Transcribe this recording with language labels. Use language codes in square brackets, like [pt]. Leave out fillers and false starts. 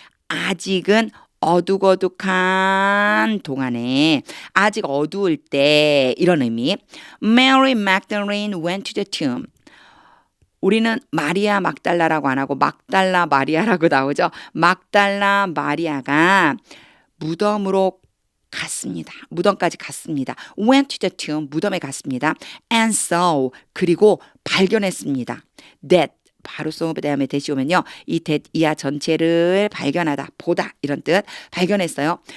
[ko] 아직은 어둑어둑한 동안에 아직 어두울 때 이런 의미 [en] Mary Magdalene went to the tomb [ko] 우리는 마리아 막달라라고 안 하고 막달라 마리아라고 나오죠. 막달라 마리아가 무덤으로 갔습니다. 무덤까지 갔습니다. [en] Went to the tomb [ko] 무덤에 갔습니다. [en] And saw [ko] 그리고 발견했습니다. That 바로 쏘 다음에 대시 오면요. 이 that 이하 전체를 발견하다, 보다 이런 뜻 발견했어요.